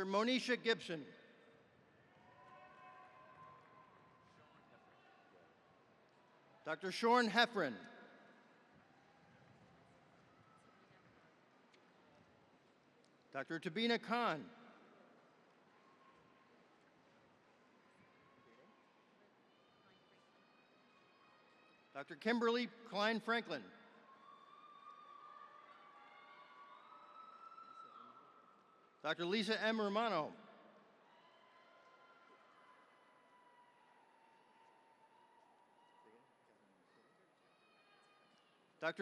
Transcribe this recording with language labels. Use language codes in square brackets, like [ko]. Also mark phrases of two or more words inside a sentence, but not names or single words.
[en] Monisha Gibson. Dr. Shorn Heffron. Dr. Tabina Khan. Dr. Kimberly Klein Franklin. Dr. Lisa M. Romano. Dr.